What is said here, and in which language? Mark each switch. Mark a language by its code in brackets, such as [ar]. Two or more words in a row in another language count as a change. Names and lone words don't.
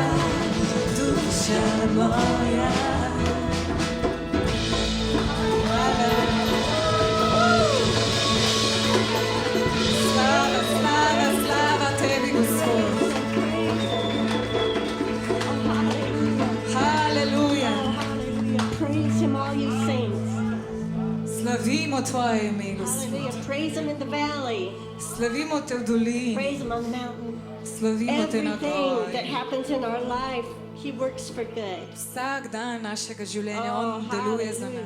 [sl] Dusza moja. Slava, slava, slava tebi, Gospod. Haleluja. [en] Hallelujah. Praise him, all you saints. [sl] Slavimo Tvoje ime, Gospod. [en] Hallelujah. Praise him in the valley. [sl] Slavimo Te v dolini. [en] Praise him on the mountain. [sl] Slavimo Te na [en] Everything that [sl] gori. [en] happens in our life, he works for good. [sl] Vsak dan našega življenja [en] Oh, [sl] On deluje za [en] hallelujah.